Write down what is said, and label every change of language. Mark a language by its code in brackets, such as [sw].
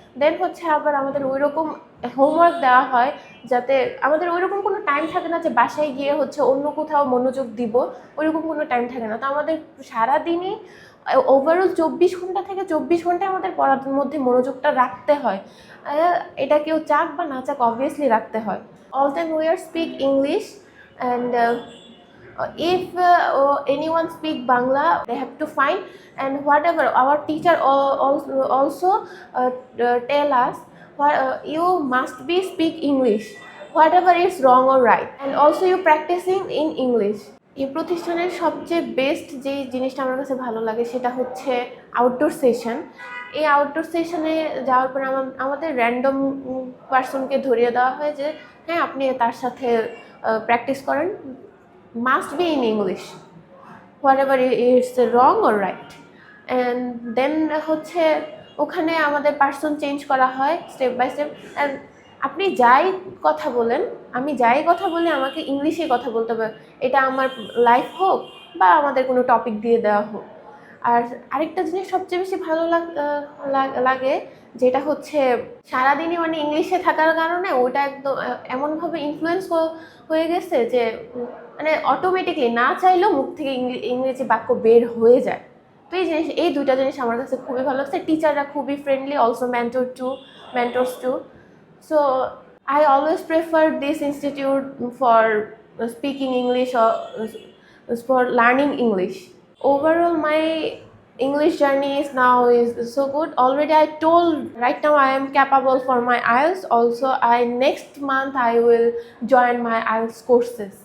[bn] দেন হচ্ছে আবার আমাদের ওই রকম হোমওয়ার্ক দেওয়া হয় যাতে আমাদের ওইরকম কোনো টাইম থাকে না যে বাসায় গিয়ে হচ্ছে অন্য কোথাও মনোযোগ দিব, ওইরকম কোনো টাইম থাকে না। তো আমাদের সারাদিনই ওভারঅল 24 ঘন্টা থেকে 24 ঘন্টায় আমাদের পড়ার মধ্যে মনোযোগটা রাখতে হয়। এটা কেউ চাক বা না চাক, অবভিয়াসলি রাখতে হয়। [en] All time we are speak English, and if anyone speak Bangla, they have to find, and whatever our teacher also tell us, you must be speak English, whatever is wrong or right, and also you practicing in English. [bn] এই প্রতিষ্ঠানের সবচেয়ে best যে জিনিসটা আমার কাছে ভালো লাগে সেটা হচ্ছে আউটডোর সেশন। এই আউটডোর সেশনে যাওয়ার পরে আমাদের র্যান্ডম পার্সনকে ধরিয়ে দেওয়া হয় যে হ্যাঁ, আপনি তার সাথে প্র্যাকটিস করেন, must be in English, whatever is wrong or right, and then হচ্ছে ওখানে আমাদের পার্সন চেঞ্জ করা হয় স্টেপ বাই স্টেপ। অ্যান্ড আপনি যাই কথা বলেন, আমি যাই কথা বলি, আমাকে ইংলিশে কথা বলতে হবে। এটা আমার লাইফ হোক বা আমাদের কোনো টপিক দিয়ে দেওয়া হোক। আর আরেকটা জিনিস সবচেয়ে বেশি ভালো লাগে, যেটা হচ্ছে সারাদিনই মানে ইংলিশে থাকার কারণে ওটা একদম এমনভাবে ইনফ্লুয়েন্স হয়ে গেছে যে মানে অটোমেটিকলি না চাইলেও মুখ থেকে ইংরেজি বাক্য বের হয়ে যায়। তো এই দুইটা জিনিস আমার কাছে খুবই ভালো লাগছে। টিচাররা খুবই friendly, also mentors two. [en] So I always prefer this institute for speaking English or for learning English. Overall, my English journey is so good. Already I told right now I am capable for my IELTS. Also, next month I will join my IELTS courses.